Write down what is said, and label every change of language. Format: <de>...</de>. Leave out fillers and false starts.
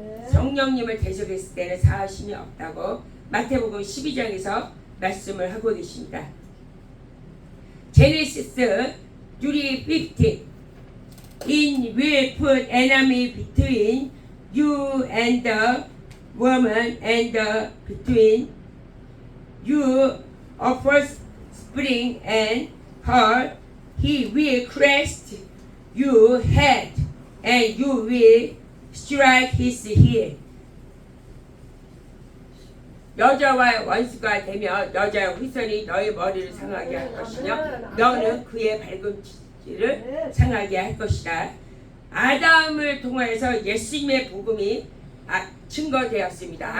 <ko>성령님을 대적했을 때는 사심이 없다고 마태복음 12장에서 말씀을 하고 계십니다.</ko> <en>제네시스 3:15 In will put enemy between you and the woman and between you offspring and her. He will crush your head and you will strike his heel.</en> <ko>여자와 원수가 되며 여자의 후손이 너의 머리를 상하게 할 것이며 너는 그의 발꿈치를 상하게 할 것이다. 아담을 통하여서 예수님의 복음이 증거되었습니다.</ko>